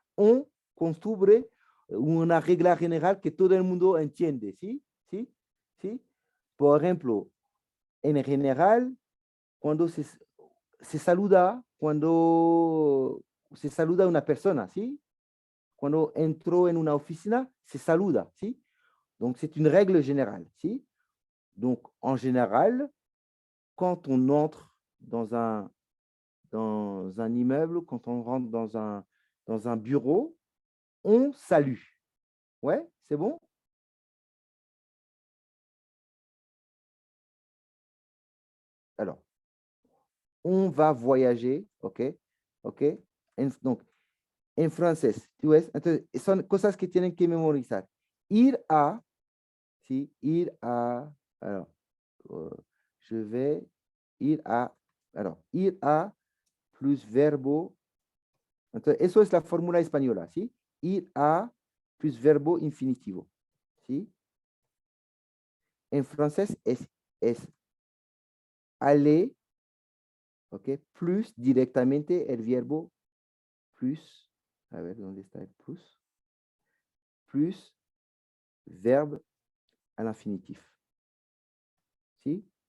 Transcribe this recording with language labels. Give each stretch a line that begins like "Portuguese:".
Spanish: On, costumbre, una regla general que todo el mundo entiende, ¿sí? ¿Sí? ¿Sí? Por ejemplo, en general, cuando se saluda, cuando se saluda a una persona, ¿sí? Cuando entró en una oficina, se saluda, ¿sí?
French: Donc, c'est une règle générale, ¿sí? Donc, en général, quand on entre dans un immeuble, quand on rentre dans un bureau, on salue. Ouais, c'est bon? Alors, on va voyager, ¿ok? ¿Ok?
Spanish: Donc, en francés, ¿tú ves? Entonces, son cosas que tienen que memorizar. Ir a, ¿sí? Ir a, alors, je vais ir a, alors, ir a plus verbo. Entonces, eso es la fórmula española, ¿sí? Ir a plus verbo infinitivo, ¿sí? En francés es aller, ¿ok? Plus directamente el verbo plus, a ver, ¿dónde está el plus?
French: Plus verbe à l'infinitif, ¿sí?